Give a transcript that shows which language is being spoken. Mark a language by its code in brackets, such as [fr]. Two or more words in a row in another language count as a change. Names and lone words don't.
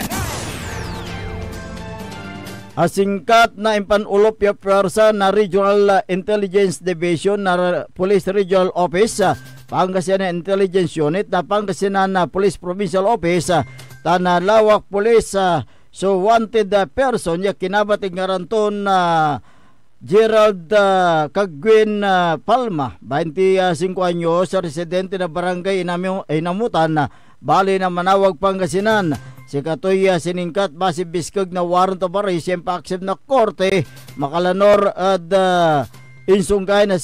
[pag] Asingkat na impanulop ya pwersa na Regional Intelligence Division na Police Regional Office Pangasinan Intelligence Unit na Pangasinan na Police Provincial Office Tanalawak Police so wanted person ya kinabating garanton na Gerald Kagwin Palma 25 anyos residente na barangay Inamutan Bali na Manawag, Pangasinan. Si katoy siningkat basi biskag na [en] warrant of arrest [pag] yung paaksep na korte makalanor at insungkay na